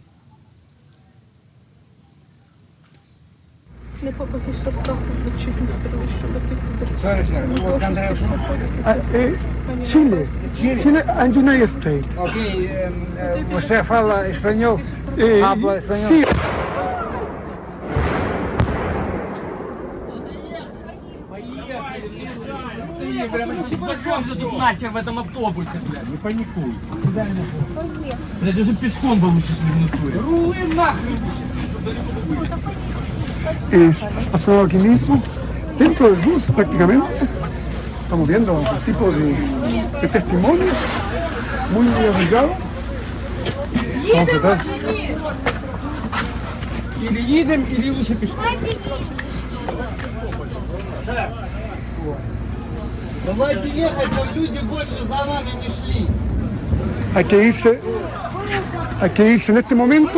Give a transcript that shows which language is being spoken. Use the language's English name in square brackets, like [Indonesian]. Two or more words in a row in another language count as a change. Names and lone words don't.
[English] Chile, and United States. [Portuguese] Você fala espanhol? Habla espanhol? [Spanish] Sí. [Russian] В этом автобусе, блядь, не паникуй. Блядь, уже пешком бы лучше шли в натуре. Рули нахрен! [Spanish] Pasó aquí mismo, dentro del bus prácticamente. Estamos viendo un tipo de testimonios muy arriesgados. Vamos atrás. [Russian] Или едем, или лучше пешком. Давайте ехать, но люди больше за нами не шли. [Spanish] Hay que irse en este momento.